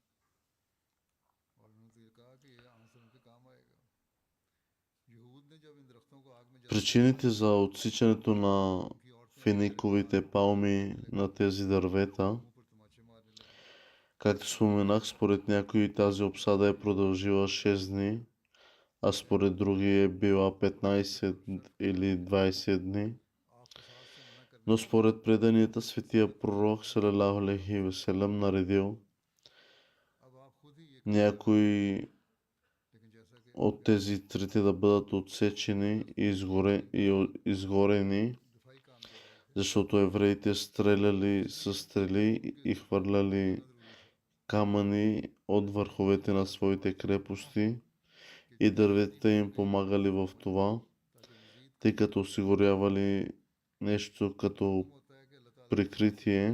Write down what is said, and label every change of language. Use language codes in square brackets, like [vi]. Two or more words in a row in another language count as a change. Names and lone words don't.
[bg] Причините за отсичането на финиковите палми на тези дървета, както споменах, според някои тази обсада е продължила 6 дни, а според други е била 15 или 20 дни. Но според преданията, светия пророк [ar] صلى الله عليه وسلم [bg] наредил някои от тези трите да бъдат отсечени и изгорени, защото евреите стреляли с стрели и хвърляли камъни от върховете на своите крепости и дърветата им помагали в това, тъй като осигурявали нещо като прикритие.